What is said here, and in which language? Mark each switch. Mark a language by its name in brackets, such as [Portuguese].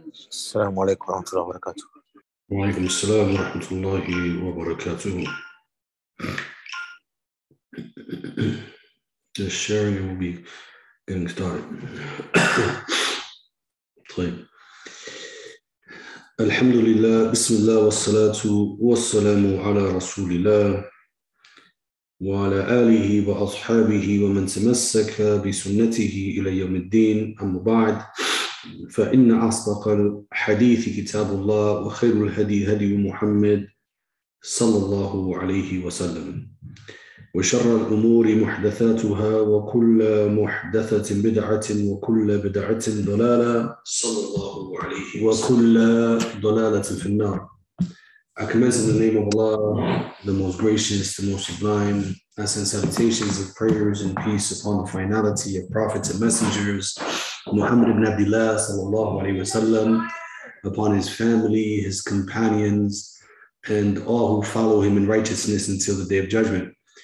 [Arabic] السلام عليكم ورحمة الله وبركاته. وعليكم السلام ورحمة الله وبركاته. [English] Just sharing and we'll be getting started. [Arabic] طيب. الحمد لله بسم الله والصلاة والسلام على رسول الله وعلى آله وأصحابه ومن تمسك بسنته إلى يوم الدين. أما بعد فإن أصدق الحديث كتاب الله وخير الهدي هدي محمد صلى الله عليه وسلم وشر الأمور محدثاتها وكل محدثة بدعة وكل بدعة ضلالة صلى الله عليه وكل ضلالة في النار. [English] I commence in the name of Allah, the most gracious, the most sublime. I send salutations of prayers and peace upon the finality of prophets and messengers, Muhammad ibn Abdullah sallallahu alayhi wasallam, upon his family, his companions, and all who follow him in righteousness until the day of judgment.